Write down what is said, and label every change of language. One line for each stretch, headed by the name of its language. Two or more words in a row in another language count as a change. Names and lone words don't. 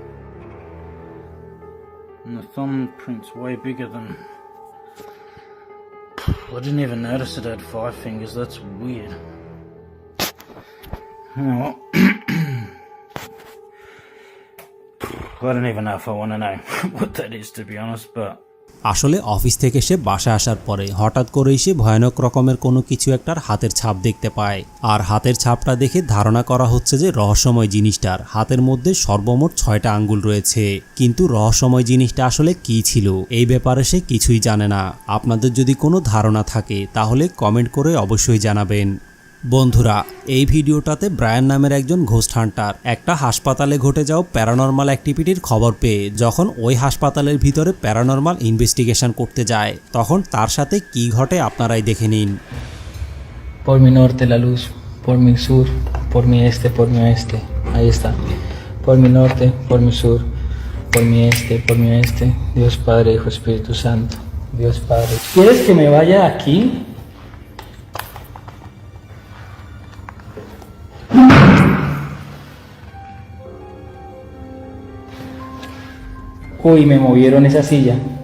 English: And the thumbprint's way bigger than... I didn't even notice it had 5 fingers. That's weird. Oh, well. I don't even know if I want to know what that is, to be honest, but
Bangla: আসলে অফিস থেকে সে বাসায় আসার পরে হঠাৎ করেই সে ভয়ানক রকমের কোনো কিছু একটার হাতের ছাপ দেখতে পায়। আর হাতের ছাপটা দেখে ধারণা করা হচ্ছে যে রহস্যময় জিনিসটার হাতের মধ্যে সর্বমোট 6টা আঙ্গুল রয়েছে। কিন্তু রহস্যময় জিনিসটা আসলে কী ছিল এই ব্যাপারে সে কিছুই জানে না। আপনাদের যদি কোনো ধারণা থাকে তাহলে কমেন্ট করে অবশ্যই জানাবেন। বন্ধুরা, এই ভিডিওটাতে ব্রায়ান নামের একজন
English: ghost hunter
Bangla: একটা হাসপাতালে ঘটে যাওয়া
English: paranormal activity
Bangla: খবর পেয়ে যখন ওই হাসপাতালের ভিতরে
English: paranormal investigation
Bangla: করতে যায় তখন তার সাথে কি ঘটে আপনারাই দেখে নিন।
Spanish: Por mi norte la luz, por mi sur, por mi este, por mi oeste. Ahí está. Por mi norte, por mi sur, por mi este, por mi oeste. Dios Padre, Hijo, Espíritu Santo. Dios Padre. ¿Quieres que me vaya de aquí? Uy, me movieron esa silla.